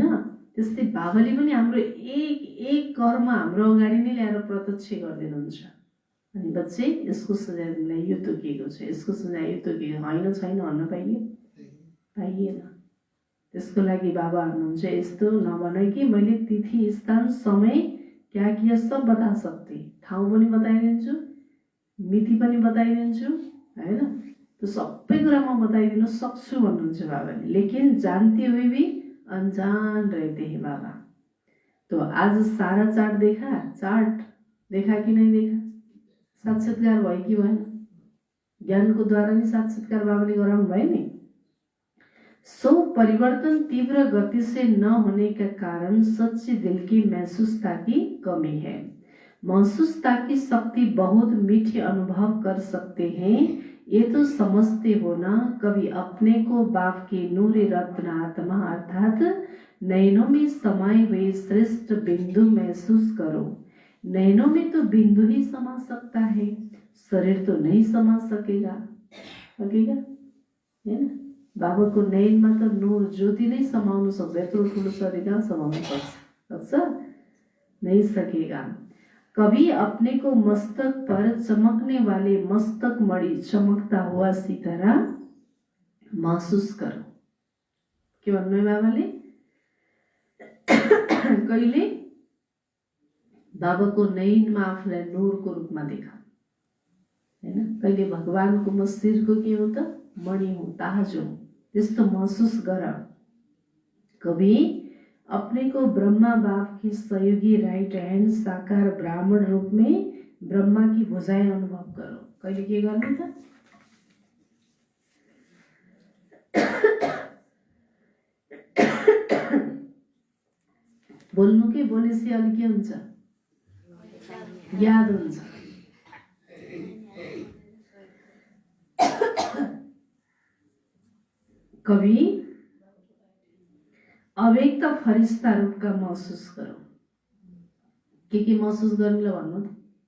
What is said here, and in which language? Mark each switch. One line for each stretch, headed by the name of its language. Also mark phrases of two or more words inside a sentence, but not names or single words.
Nepali: त्यस्तै बाबाले पनि हाम्रो एक कर्म हाम्रो अगाडि नै ल्याएर प्रत्यक्ष गरिदिनुहुन्छ। अनि बच्चे, यसको सजाय तिमीलाई यो तोकिएको छ, यसको सजाय यो तोकिएको, होइन छैन भन्न पाइएन। त्यसको लागि बाबा हुनुहुन्छ, यस्तो नभन कि मैले तिथि, स्थान, समय
Hindi: क्या किया सब
Nepali: बता सक्थे। ठाउँ पनि बताइदिन्छु, मिति पनि बताइदिन्छु, हैन। तो सबै कुरा म बताइदिन सक्छु भन्नुहुन्छ बाबाले।
Hindi: लेकिन जानते हुए भी अनजान रहते हैं बाबा। तो आज सारा चार्ट देखा कि नहीं देखा?
Nepali: साक्षात्कार भयो कि भएन? ज्ञानको द्वारा नि साक्षात्कार बाबाले गराउनु भयो नि।
Hindi: सो परिवर्तन तीव्र गति से न होने का कारण सच्ची दिल की महसूसता की कमी है। महसूसता की शक्ति बहुत मीठे अनुभव कर सकते हैं, ये तो समझते हो ना। कभी अपने को बाप के नूरे रत्न आत्मा अर्थात नयनों में समाये हुए श्रेष्ठ बिंदु महसूस करो। नयनों में तो बिंदु ही समा सकता है, शरीर तो नहीं समा सकेगा, है ना? बाबा को नयन में तो नूर ज्योति नहीं
Nepali: समाउन सक्छ, यत्रो ठुलो शरीर कहाँ समाउन सक्छ?
Hindi: नहीं सकेगा। कभी अपने को मस्तक पर चमकने वाले मस्तक मणि चमकता हुआ सितारा महसूस करो।
Nepali: के भन्नु बाबाले? कहिले बाबाको नयनमा आफूलाई नूरको रूपमा देखा, हैन? कहिले भगवानको म शिरको के हो त? मणि हो, ताज हो, त्यस्तो महसूस गर।
Hindi: कभी अपने को ब्रह्मा बाप की सहयोगी
English: right hand
Hindi: साकार ब्राह्मण रूप में ब्रह्मा की भुजाएं अनुभव करो।
Nepali: कहिले के गर्नु त? बोल्नु के बोलेपछि अलि के हुन्छ? याद हुन्छ।
Hindi: कभी अव्यक्त फरिश्ता रूप का महसूस करो।
Nepali: के महसूस गर्नुलाई भन्नु त?